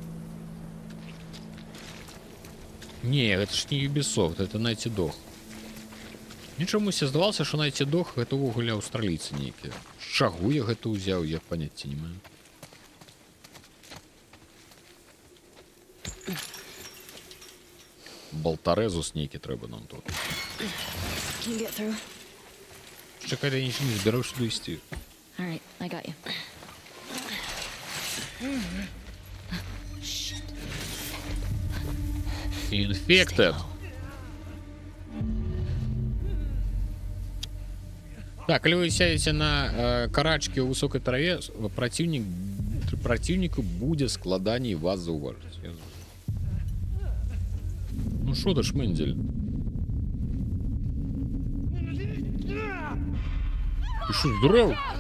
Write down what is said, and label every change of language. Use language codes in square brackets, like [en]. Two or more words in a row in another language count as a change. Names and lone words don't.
[be] Не, гэта ж не Ubisoft, [ru] это Naughty Dog. [be] Мне чамусь здавалася, што Naughty Dog гэта ўвогуле аўстралійцы нейкія. З чаго я гэта ўзяў, я паняцця не маю. Болтарезус нейкі трэба нам тут. [uk] Чекай, я нічого не збирав сюди йти. [en] All right, I got you. Infected. [be] Так, калі вы сядзеце на карачкі ў высокай траве, праціўніку будзе складаней вас заўважыць. [ru] Ну шо ты ж, Мендель? Ты шо, здоров?